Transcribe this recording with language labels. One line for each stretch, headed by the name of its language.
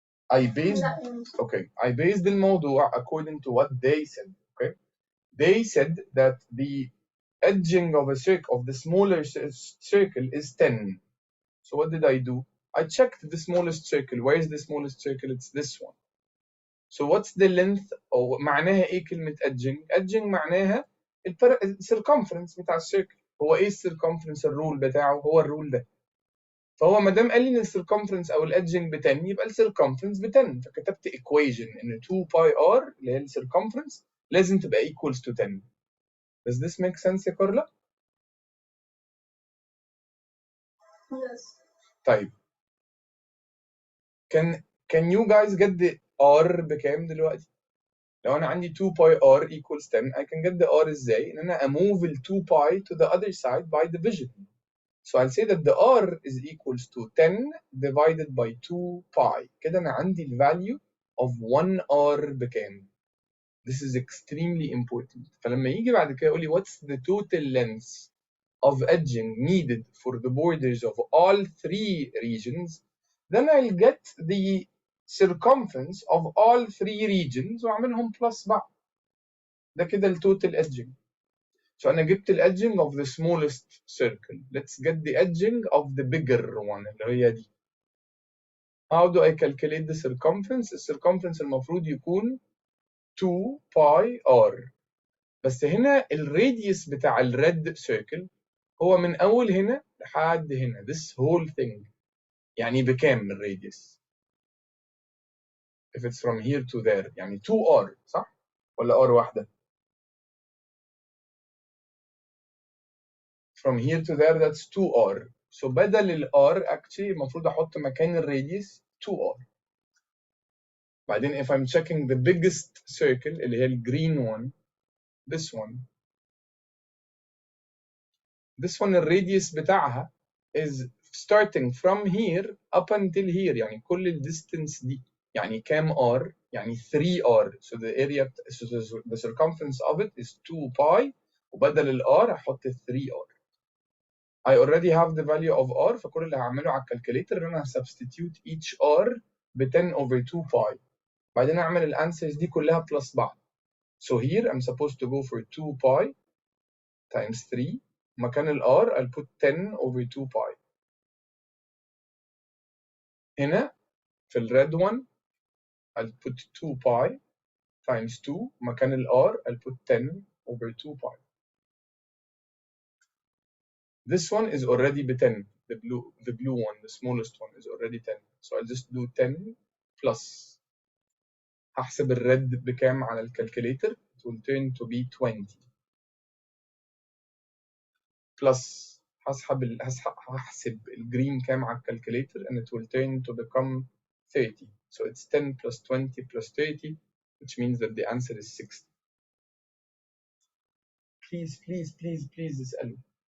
English: I based
Arabic: الموضوع
English: according to what they said. Okay, they said that the edging of a circle, of the smaller circle, is 10. So what did I do? I checked the smallest circle. Where is the smallest circle? It's this one. So what's the length?
Arabic: أو معناها إيه كلمة edging؟ edging معناها الcircumference بتاع السيركل. هو إيه الcircumference؟ الرول بتاعه هو الرول ده. فهو ما دام قال لي ان السيركمفرنس او الادجنج ب 10 يبقى السيركمفرنس ب 10، فكتبت ايكويشن ان 2 باي ار اللي هي السيركمفرنس لازم تبقى
English: equals to 10. Does this make sense يا Carla? Yes.
Arabic: طيب
English: can you guys get the r
Arabic: بكام دلوقتي؟ لو انا عندي 2 باي
English: r equals 10 I can get the r
Arabic: ازاي؟ ان انا اموف ال 2 باي
English: to the other side by division. So I'll say that the r is equals to 10 divided by 2 pi.
Arabic: كده أنا عندي
English: the value of 1r
Arabic: بكام؟
English: This is extremely important.
Arabic: فلما يجي بعد كده يقول لي
English: what's the total length of edging needed for the borders of all 3 regions, then I'll get the circumference of all 3 regions
Arabic: وأعملهم
English: plus
Arabic: بعض. ده كده ال
English: total edging. So
Arabic: أنا جبت ال
English: edging of the smallest circle. Let's get the edging of the bigger one
Arabic: اللي هي دي.
English: How do I calculate the circumference?
Arabic: الcircumference المفروض يكون
English: 2 pi r.
Arabic: بس هنا الراديوس بتاع الريد circle هو من أول هنا لحد هنا.
English: This whole thing.
Arabic: يعني بكام الراديوس؟
English: If it's from here to there
Arabic: يعني
English: 2r
Arabic: صح؟ ولا r واحدة؟
English: From here to there that's 2r. So
Arabic: بدل ال r
English: actually
Arabic: المفروض احط مكان الراديوس 2r. بعدين
English: if I'm checking the biggest circle
Arabic: اللي هي ال
English: green one, this one
Arabic: الراديوس بتاعها
English: is starting from here up until here
Arabic: يعني كل ال
English: distance
Arabic: دي يعني كام r؟ يعني
English: 3r. So the area so the circumference of it is 2 pi
Arabic: وبدل ال r هحط
English: 3r. I already have the value of r
Arabic: فكل اللي هعمله على الكالكوليتر ان انا
English: substitute each r
Arabic: ب 10 over 2 pi. بعدين اعمل الانسرز دي كلها بلس بعض.
English: So here I'm supposed to go for 2 pi times 3.
Arabic: مكان ال
English: r I'll put 10 over 2 pi.
Arabic: هنا في ال
English: red one I'll put 2 pi times 2.
Arabic: مكان ال
English: r I'll put 10 over 2 pi. This one is already ب 10. The blue one, the smallest one is already 10. So I'll just do 10 plus.
Arabic: هحسب الريد بكام على الكالكوليتر.
English: It will turn to be 20. plus
Arabic: هحسب الجرين كام على الكالكوليتر
English: and it will turn to become 30. So it's 10 plus 20 plus 30, which means that the answer is 60. Please, please, please, please
Arabic: اسألوا.